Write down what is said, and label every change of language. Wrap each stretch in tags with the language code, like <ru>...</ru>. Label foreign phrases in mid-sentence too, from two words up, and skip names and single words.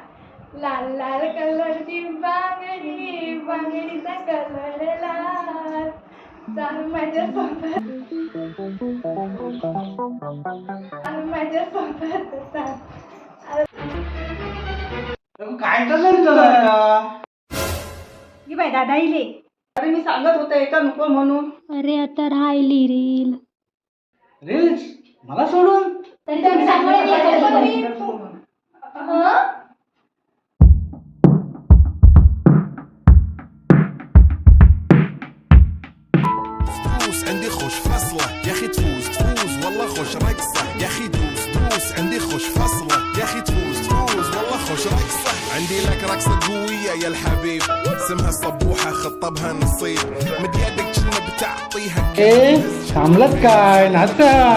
<mr>लाल लाल कलरची बांगडी, बांगडीचा कलर लाल, चाल माझ्यासोबत, चाल माझ्यासोबत चाल. काय चाललंय तुला? की बाई दादा इले. अरे मी सांगत होते एका नको म्हणून. अरे आता राहिली रील. रील्स मला सोडून तरी तुम्ही सांगून</mr> <ar>فلوس عندي خوش فصلة يا اخي تفوز تفوز والله خوش رقصة يا اخي دوس دوس عندي خوش فصلة يا اخي تفوز تفوز والله خوش رقصة عندي لك رقصة قوية يا الحبيب اسمها الصبوحة خطبها نصيب مد يدك كنا بتعطيها</ar> <mr>थांबलत काय नाचा.</mr>